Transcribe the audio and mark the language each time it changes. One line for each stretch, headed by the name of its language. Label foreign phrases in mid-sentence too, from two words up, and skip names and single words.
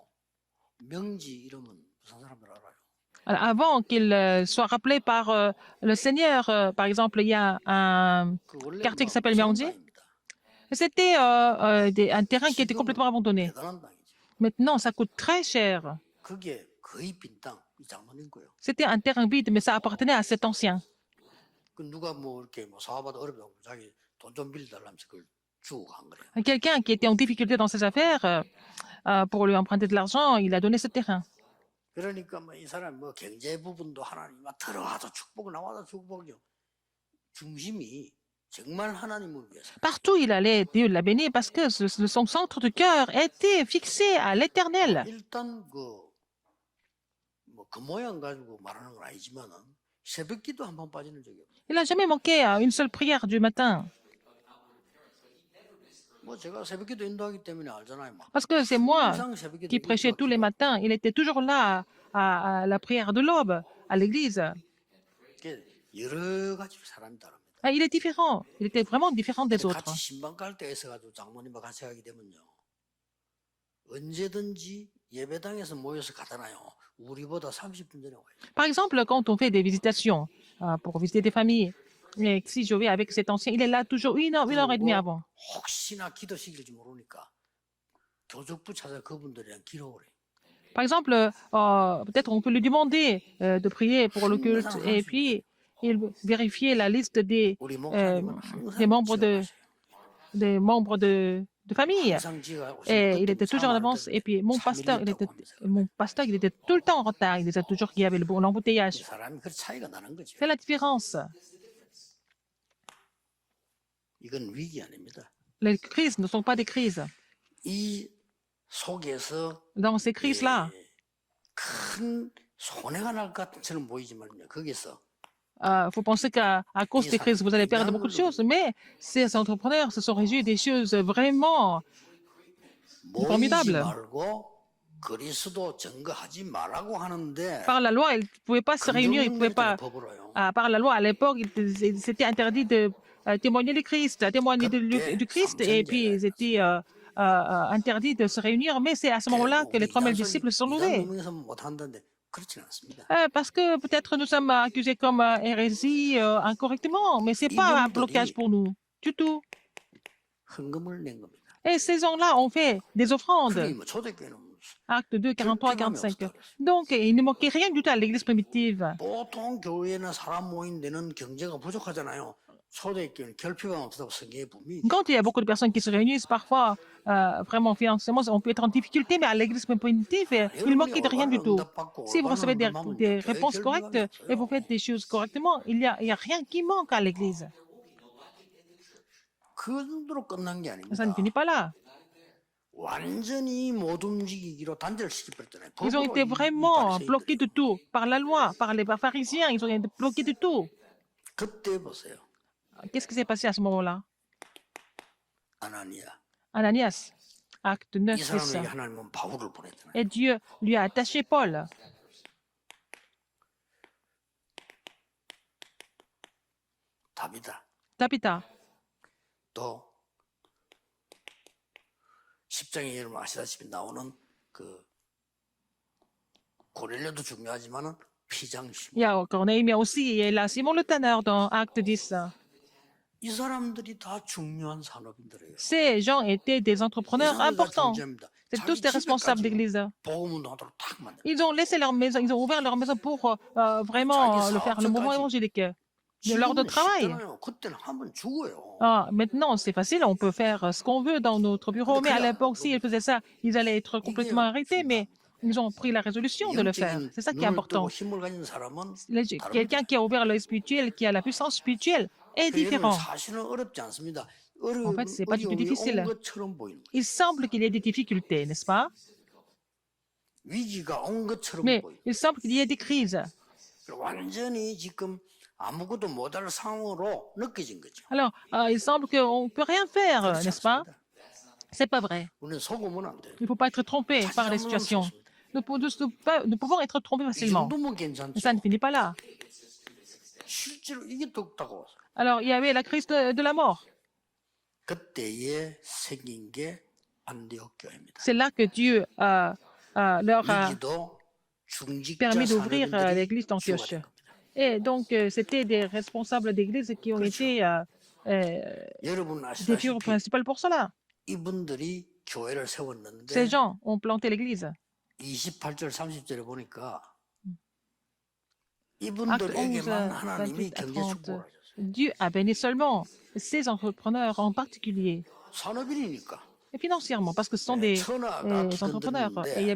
Korean: 명지 이름은 부산 사람들 알아요.
French: Alors, avant qu'il soit rappelé par le Seigneur, par exemple, il y a un
Korean: 그 원래
French: quartier qui s'appelle Myeongji.
Korean: 땅입니다.
French: C'était un terrain qui était complètement abandonné.
Korean: 대단한 땅이지.
French: Maintenant, ça coûte très cher.
Korean: 그게 거의 빈 땅, 이 장모님 거예요.
French: C'était un terrain vide, mais ça appartenait à cet ancien.
Korean: 그 누가 뭐 이렇게 뭐 사업하다 어렵다고 자기 돈 좀 빌려달라면서 그걸 주고 간 거래요.
French: Quelqu'un qui était en difficulté dans ses affaires, pour lui emprunter de l'argent, il a donné ce terrain.
Korean: 그러니까 뭐 이 사람 뭐 경제 부분도 하나님 막 들어와도 축복 나와도 축복이요. 중심이 정말 하나님을 위해서.
French: Partout où il allait, Dieu l'a béni parce que son centre de cœur était fixé à l'éternel.
Korean: 일단 그 모양 가지고 말하는 건 아니지만은 새벽기도 한 번 빠지는 적이 없어요.
French: Il n'a jamais manqué à une seule prière du matin.
Korean: 뭐 제가 새벽기도 인도하기 때문에 알잖아요. 막.
French: Parce que c'est moi
Korean: 항상 새벽기도
French: qui prêchais tous les matins. Il était toujours là à la prière de l'aube, à l'église.
Korean: 이렇게 여러 가지로 사람이 다릅니다.
French: Il est différent. Il était vraiment différent des autres.
Korean: 같이 신방 갈 때 있어가지고 장모님과 같이 가게 되면요. 언제든지 예배당에서 모여서 가잖아요. 우리보다 30분 전에 와요.
French: Par exemple, quand on fait des visitations pour visiter des familles, et si je vais avec cet ancien, il est là toujours une heure et demie avant.
Korean: 혹시나 기도시킬지 모르니까 교족부 찾아 그분들이랑 기록을 해요.
French: Par exemple, peut-être on peut lui demander de prier pour le culte et puis il vérifier la liste des
Korean: 우리 목사님은
French: membres
Korean: 항상
French: des membres de famille.
Korean: 항상 지가
French: Et il était toujours en avance. Et puis mon pasteur, il était tout le temps en retard. Il disait toujours qu'il y avait l'embouteillage.
Korean: 사람이 그 차이가 나는 거죠.
French: C'est la différence.
Korean: 이건 위기 아닙니다.
French: Les crises ne sont pas des crises.
Korean: 이 속에서
French: Dans ces crises-là,
Korean: 큰 손해가 날 것 같처럼 보이지만요. 거기서
French: faut penser qu'à cause des crises, vous allez perdre beaucoup de choses. Mais ces entrepreneurs se sont réjouis des choses vraiment
Korean: 모이지
French: formidables.
Korean: 말고 그리스도 증거하지 말라고 하는데
French: Par la loi, ils ne pouvaient pas se réunir, ils ne pouvaient pas.
Korean: 법으로요.
French: Par la loi, à l'époque, c'était interdit de témoigner du Christ, témoigner du Christ, et puis ils étaient interdits de se réunir. Mais c'est à ce moment-là que les 3000 disciples se sont levés.
Korean: 못 한다는데 그렇지는 않습니다.
French: Parce que peut-être nous sommes accusés comme hérésie incorrectement, mais ce n'est pas un blocage pour nous, du tout.
Korean: 헌금을 낸 겁니다.
French: Et ces gens-là ont fait des offrandes.
Korean: 그게 뭐 초대교회는
French: Acte 2, 43, 45. Donc, il ne manquait rien du tout à l'église primitive.
Korean: 보통 교회나 사람 모인 데는 경제가 부족하잖아요. 초대교회는 결핍감 없다고 성경에 분명히.
French: Quand il y a beaucoup de personnes qui se réunissent, parfois, vraiment financièrement, on peut être en difficulté, mais à l'église primitive, il ne manquait de rien du tout. Si vous recevez des réponses correctes et vous faites des choses correctement, il n'y a rien qui manque à l'église.
Korean: 그 정도로 끝난 게 아닙니다.
French: Ça ne finit pas là.
Korean: 완전히 못 움직이기로 단절을 시켜버렸잖아요.
French: Ils ont été vraiment bloqués de tout, par la loi, par les pharisiens, ils ont été bloqués de tout.
Korean: 그때 보세요.
French: Qu'est-ce qui s'est passé à ce moment-là?
Korean: 아나니아.
French: Ananias, acte 9,
Korean: 이
French: 6.
Korean: 사람에게 하나님은 바울을 보냈잖아요.
French: Et Dieu lui a attaché Paul.
Korean: 답이다.
French: Tabitha.
Korean: 또 10장에 여러분 아시다시피 나오는 그 고넬료도 중요하지만은 피장심.
French: Il y a Corneille, mais aussi il y a là Simon le Tanneur dans Acte 10.
Korean: 이 사람들이 다 중요한 산업인들이에요.
French: Ces gens étaient des entrepreneurs
Korean: 이스라엘가
French: importants.
Korean: 존재합니다.
French: C'est tous
Korean: 자기
French: des responsables
Korean: 집에까지
French: d'église.
Korean: 복음운동하도록 탁 만들어.
French: Ils ont laissé leur maison, ils ont ouvert leur maison pour vraiment
Korean: 자기
French: le faire, le mouvement
Korean: 사업소까지.
French: évangélique. De l'ordre de
Korean: 지금은
French: travail.
Korean: 쉽잖아요. 그때는 하면 죽어요.
French: Ah, maintenant, c'est facile, on peut faire ce qu'on veut dans notre bureau, mais à
Korean: 그래,
French: l'époque, s'ils faisaient ça, ils allaient être
Korean: 이게
French: complètement arrêtés, mais
Korean: 중요합니다.
French: ils ont pris la résolution de le faire.
Korean: 영적인
French: C'est ça qui est
Korean: 눈을 뜨고
French: important.
Korean: 힘을 가진 사람은
French: Quelqu'un
Korean: 다릅니다.
French: qui a ouvert l'œil spirituel, qui a la puissance spirituelle, est
Korean: 그 여러분
French: différent.
Korean: 사실은 어렵지 않습니다.
French: En fait, c'est pas du tout
Korean: 어려움이 온
French: difficile.
Korean: 것처럼 보이는 거예요.
French: Il semble qu'il y ait des difficultés, n'est-ce pas?
Korean: 위기가 온 것처럼
French: Mais
Korean: 보여요.
French: il semble qu'il y ait des crises.
Korean: 완전히 지금 아무것도 못할 상황으로 느껴진 거죠.
French: Alors, il semble qu'on ne peut rien faire,
Korean: 그렇지
French: n'est-ce pas?
Korean: 않습니다.
French: C'est pas vrai.
Korean: 우리는 속으면 안 돼요.
French: Il ne faut pas être trompé par les situations. Nous pouvons être trompés
Korean: 이
French: facilement.
Korean: 정도면
French: Mais
Korean: 괜찮죠.
French: ça ne finit pas là.
Korean: 실제로 이게 더 다가왔어요.
French: Alors, il y avait la crise de la mort.
Korean: 그때에 생긴 게 안디옥 교회입니다.
French: C'est là que Dieu leur a
Korean: 여기도 중직자
French: permis d'ouvrir
Korean: 사내들이
French: l'église
Korean: 주가
French: d'Antioche.
Korean: 된 겁니다.
French: Et donc, c'était des responsables d'église qui ont été
Korean: 여러분
French: des figures
Korean: 아시다시피
French: principales pour cela.
Korean: 이분들이 교회를 세웠는데
French: Ces gens ont planté l'église.
Korean: 28절 30절에 보니까
French: Acte 11,
Korean: 이분들에게만 하나님이
French: 28 à
Korean: 경제
French: 30.
Korean: 축복을 하셨어요.
French: Dieu a béni seulement ces entrepreneurs en particulier,
Korean: 산업인이니까
French: et financièrement, parce que ce sont des
Korean: 천하가
French: entrepreneurs. Et il y
Korean: 기근들인데